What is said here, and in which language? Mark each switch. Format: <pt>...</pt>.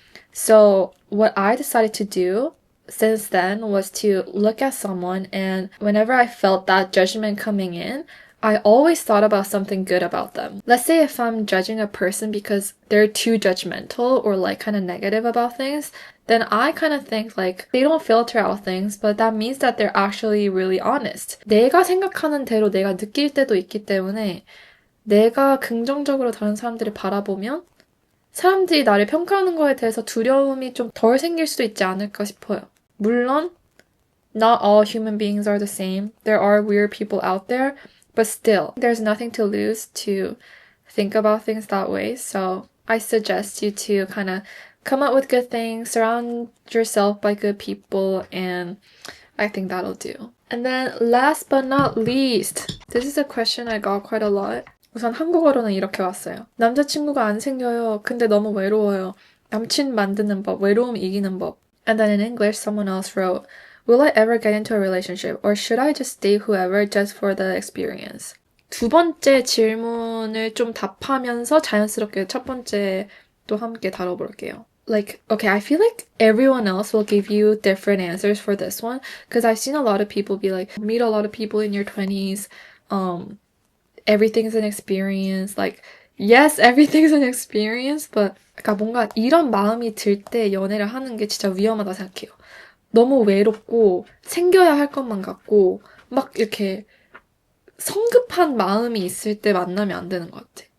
<en>So what I decided to do since then was to look at someone, and whenever I felt that judgment coming in, I always thought about something good about them. Let's say if I'm judging a person because they're too judgmental or like kind of negative about things, then I kind of think like they don't filter out things, but that means that they're actually really honest.</en> <ko>내가 생각하는 대로 내가 느낄 때도 있기 때문에 내가 긍정적으로 다른 사람들을 바라보면 사람들이 나를 평가하는 거에 대해서 두려움이 좀 덜 생길 수도 있지 않을까 싶어요. 물론,</ko> <en>not all human beings are the same. There are weird people out there, but still, there's nothing to lose to think about things that way. So I suggest you to kind of come up with good things, surround yourself by good people, and I think that'll do. And then last but not least, this is a question I got quite a lot.</en> <ko>우선 한국어로는 이렇게 왔어요. 남자친구가 안 생겨요. 근데 너무 외로워요. 남친 만드는 법, 외로움 이기는 법.</ko> <en>And then in English, someone else wrote, Will I ever get into a relationship? Or should I just date whoever just for the experience?</en> <ko>두 번째 질문을 좀 답하면서 자연스럽게 첫 번째 또 함께 다뤄볼게요.</ko> <en>Like, okay, I feel like everyone else will give you different answers for this one because I've seen a lot of people be like, meet a lot of people in your 20s, everything's an experience. Like, yes, everything's an experience, but</en> <ko>그러니까 뭔가 이런 마음이 들 때 연애를 하는 게 진짜 위험하다 생각해요. 너무 외롭고 생겨야 할 것만 같고 막 이렇게 성급한 마음이 있을 때 만나면 안 되는 것 같아.</ko>